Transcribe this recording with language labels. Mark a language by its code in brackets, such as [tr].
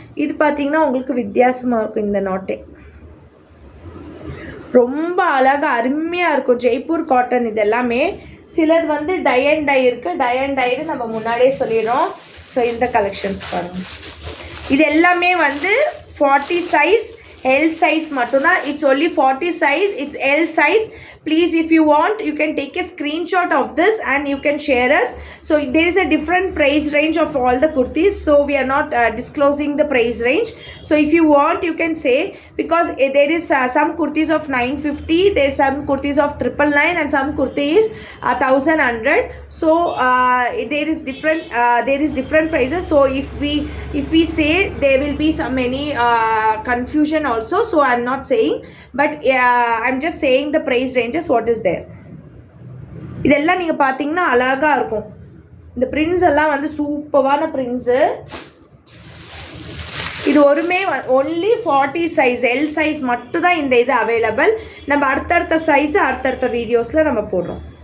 [ta] இது பார்த்தீங்கன்னா உங்களுக்கு வித்தியாசமாக இருக்கும். இந்த நாட்டே ரொம்ப அழகாக அருமையாக இருக்கும். ஜெய்ப்பூர் காட்டன் இது எல்லாமே. சிலது வந்து டை அண்ட் டை இருக்குது. டை அண்ட் டைன்னு நம்ம முன்னாடியே சொல்லிடுறோம். ஸோ இந்த கலெக்ஷன்ஸ் பாருங்கள். இது எல்லாமே வந்து 40 size, L size matuna. [en] It's only 40 size. It's L size. Please, if you want, you can take a screenshot of this and you can share us. So there is a different price range of all the kurtis. So we are not disclosing the price range. So if you want, you can say, because there is some kurtis of 950, there is some kurtis of 999, and some kurti is 1100. So there is different prices. So if we say, there will be some many confusion also. So I'm not saying, but I'm just saying the price ranges what is there. [ta] இதெல்லாம் நீங்கள் பார்த்தீங்கன்னா அழகாக இருக்கும். இந்த prints எல்லாம் வந்து சூப்பரான prints. இது ஒருமே ஒன்லி 40 சைஸ், எல் சைஸ் மட்டும் தான் இந்த இது அவைலபிள். நம்ம அடுத்தடுத்த சைஸு அடுத்தடுத்த வீடியோஸில் நம்ம போடுறோம்.